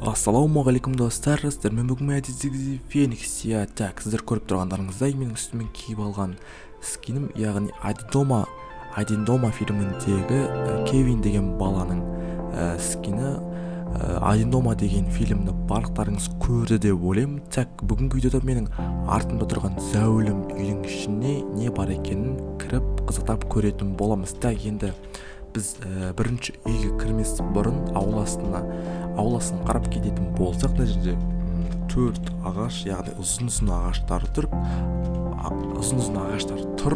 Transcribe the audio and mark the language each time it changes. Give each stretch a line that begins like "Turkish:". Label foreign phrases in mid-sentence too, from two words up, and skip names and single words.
Kazakh: Ассалаумағалейкум достар, сіздермен бүгін әдеттегідей Феникс так, сіздер көріп тұрғандарыңыздай менің үстімен киіп алған скинім, яғни Один дома фильміндегі Кевин деген баланың скині. Один дома деген фильмді барлықтарыңыз көрді деп ойлаймын. Так, бүгінгі видеода менің артымда тұрған зәулім үйдің ішіне не бар екенін кіріп қызықтап көретін боламыз. Так, енді біз бірінші үйге кірмес бұрын ауласын қарап кететін болсақ, мына жерде 4 ағаш, яғни ұзын ағаштар тұр.